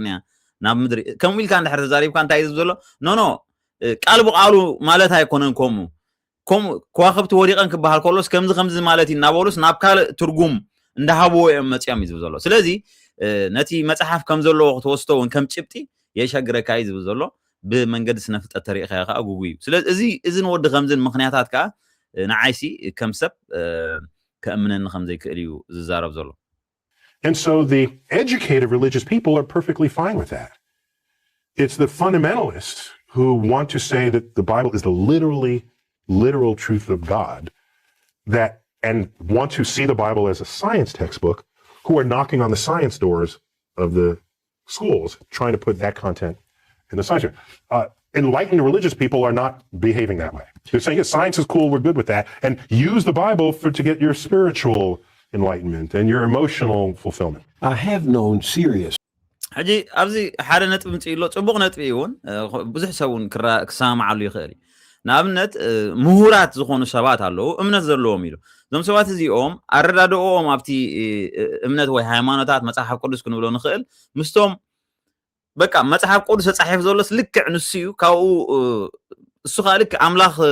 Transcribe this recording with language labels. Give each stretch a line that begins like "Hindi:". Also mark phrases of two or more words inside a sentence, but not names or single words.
Tigrinya: እያ ናብ ምድሪ ከምኡ ኢልካ እንድሕሪ ተዛሪብካ እንታይ እዩ ዝብል ዘሎ ኖ ቃል ብቃሉ ማለት ኣይኮነን ከምኡ ከዋኽብቲ ወዲቐን ክበሃል ከሎስ ከምዚ ማለት እዩ እናበሉስ ናብ ካልእ ትርጉም እንዳሃብዎ እዮም መፅኦም እዩ ዝብል ዘሎ ስለዚ ነቲ መጽሓፍ ከም ዘለዎ ክትወስዶ እውን ከም ጭብጢ የሸግረካ እዩ ዝብል ዘሎ ብመንገዲ ስነ ፍልጠት ተሪእኻ ኢኻ ጉጉ እዩ ስለዚ እዚ ንወዲ ከምዝን ምክንያታት ከዓ ንዓይሲ ከም ሰብ ከእምነኒ ከም ዘይክእል እዩ ዝዛረብ ዘሎ
English: And so the educated religious people are perfectly fine with that. It's the fundamentalists who want to say that the Bible is the literal truth of God and want to see the Bible as a science textbook, who are knocking on the science doors of the schools, trying to put that content in the science. Enlightened religious people are not behaving that way. They're saying, yes, science is cool, we're good with that, and use the Bible to get your spiritual enlightenment and your emotional fulfillment. I have known serious.
Tigrinya: ሕጂ ኣብዚ ሓደ ነጥቢ ምፅኢ ሎ ፅቡቕ ነጥቢ እውን ብዙሕ ሰብ እውን ክሰማዓሉ ይኽእል እዩ ንኣብነት ምሁራት ዝኾኑ ሰባት ኣለዉ እምነት ዘለዎም ኢሉ እዞም ሰባት እዚኦም ኣረዳድኦም ኣብቲ እምነት ወይ ሃይማኖታት መጽሓፍ ቅዱስ ክንብሎ ንኽእል ምስቶም በቃ መጽሓፍ ቅዱስ ተጻሒፍ ዘሎስ ልክዕ ንሱ እዩ ካብኡ እሱ ከዓ ልክዕ ኣምላኽ